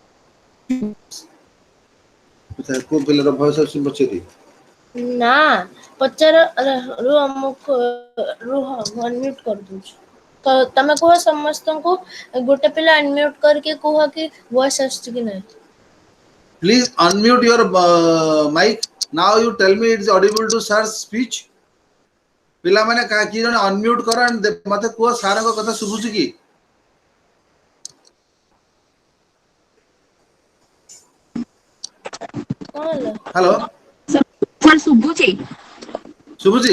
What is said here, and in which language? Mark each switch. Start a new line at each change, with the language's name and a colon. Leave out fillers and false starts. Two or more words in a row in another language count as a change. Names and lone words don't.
Odia: କୋଉ ପିଲାର ଭଏସ୍ ଆସୁଛି ପଚାରି? ନା ପଚାର ରୁହ ମୁଁ ରୁହ ମୁଁ ଅନମ୍ୟୁଟ୍ କରିଦଉଛି। ତ ତମେ କୁହ ସମସ୍ତଙ୍କୁ ଗୋଟେ ପିଲା ଅନମ୍ୟୁଟ୍ କରିକି କୁହ କି ଭଏସ୍ ଆସୁଛି କି ନାହିଁ?
English: Please unmute your mic. Now you tell me it's audible to sir's speech.
Odia: ପିଲାମାନେ କିଏ ଜଣେ ଅନମ୍ୟୁଟ୍ କର ମତେ କୁହ ସାରଙ୍କ କଥା ଶୁଭୁଛି କି? କଣ ହେଲା? ହ୍ୟାଲୋ ସାର୍ ଶୁଭୁଛି? ଶୁଭୁଛି?